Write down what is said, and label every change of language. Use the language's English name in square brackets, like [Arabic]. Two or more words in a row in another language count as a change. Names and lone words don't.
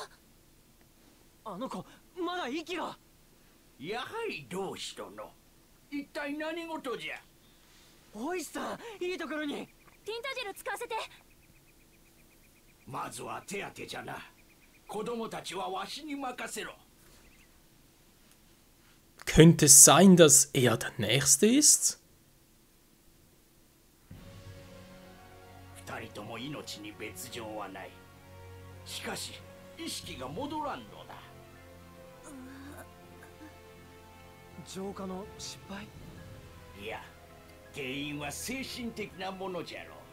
[Japanese] あの子まだ息が。やはり同志殿、一体何事じゃ。おいさん、いいところに。ティンタジェル使わせて。まずは手当てじゃな。子供たちはわしに任せろ。 [German] Könnte es sein, dass er der Nächste ist? [Japanese] 二人とも命に別状はない。しかし意識が戻らんのだ。浄化の失敗。いや、原因は精神的なものじゃろう。